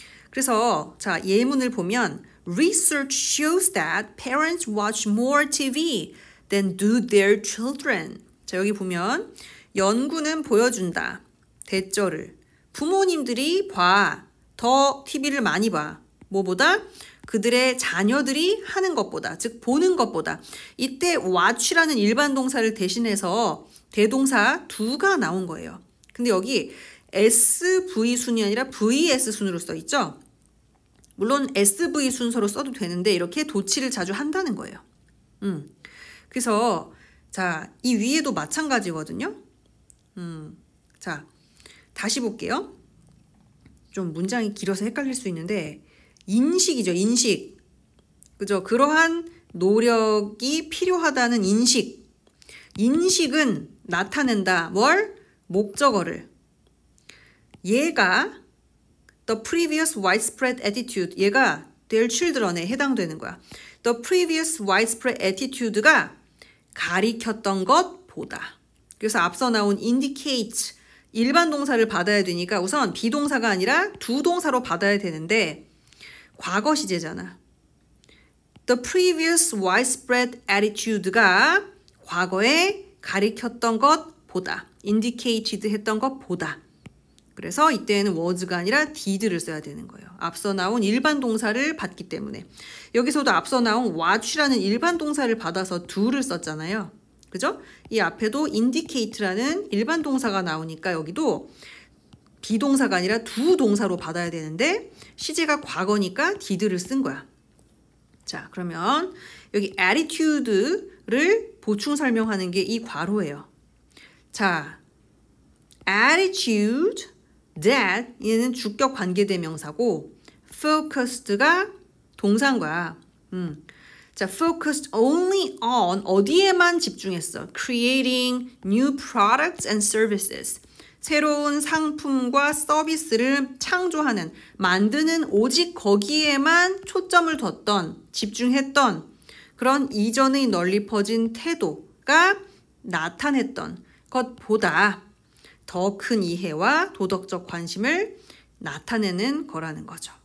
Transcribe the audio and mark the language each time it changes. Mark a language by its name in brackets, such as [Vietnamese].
[Korean] 그래서 자, 예문을 보면 [English] Research shows that parents watch more TV than do their children. [Korean] 자, 여기 보면 연구는 보여준다. 대절을. 부모님들이 더 TV를 많이 봐. 뭐보다? 그들의 자녀들이 하는 것보다, 즉 보는 것보다. 이때 watch라는 일반 동사를 대신해서 대동사 do가 나온 거예요. 근데 여기 SV 순이 아니라 VS 순으로 써 있죠? 물론 SV 순서로 써도 되는데 이렇게 도치를 자주 한다는 거예요. 그래서 자, 이 위에도 마찬가지거든요. 자, 다시 볼게요. 좀 문장이 길어서 헷갈릴 수 있는데 인식이죠. 인식. 그죠? 그러한 노력이 필요하다는 인식. 인식은 나타낸다. 뭘? 목적어를. 얘가 [English] the previous widespread attitude. [Korean] 얘가 [English] their children [Korean] 에 해당되는 거야. [English] The previous widespread attitude가 [Korean] 가리켰던 것보다. 그래서 앞서 나온 indicate 일반 동사를 받아야 되니까 우선 비동사가 아니라 두 동사로 받아야 되는데 과거 시제잖아. [English] The previous widespread attitude [Korean] 가 과거에 가리켰던 것보다 indicated 했던 것보다. 그래서 이때는 was가 아니라 did를 써야 되는 거예요. 앞서 나온 일반 동사를 받기 때문에. 여기서도 앞서 나온 watch라는 일반 동사를 받아서 do를 썼잖아요. 그죠? 이 앞에도 indicate라는 일반 동사가 나오니까 여기도 비동사가 아니라 두 동사로 받아야 되는데 시제가 과거니까 did를 쓴 거야. 자, 그러면 여기 attitude를 보충 설명하는 게 이 괄호예요. 자, attitude that 얘는 주격 관계대명사고 focused가 동사인 거야. 자, [English] focused only on [Korean] 어디에만 집중했어? [English] Creating new products and services. [Korean] 새로운 상품과 서비스를 창조하는, 만드는 오직 거기에만 초점을 뒀던, 집중했던 그런 이전의 널리 퍼진 태도가 나타냈던 것보다 더 큰 이해와 도덕적 관심을 나타내는 거라는 거죠.